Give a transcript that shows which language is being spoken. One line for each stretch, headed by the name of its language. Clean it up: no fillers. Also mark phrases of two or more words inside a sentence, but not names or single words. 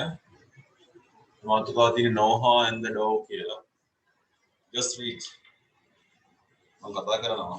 Sinhala: මාතෘකාව තියෙන Noah and the dove කියලා.
English: Just read.
Sinhala: මම කතා කරනවා.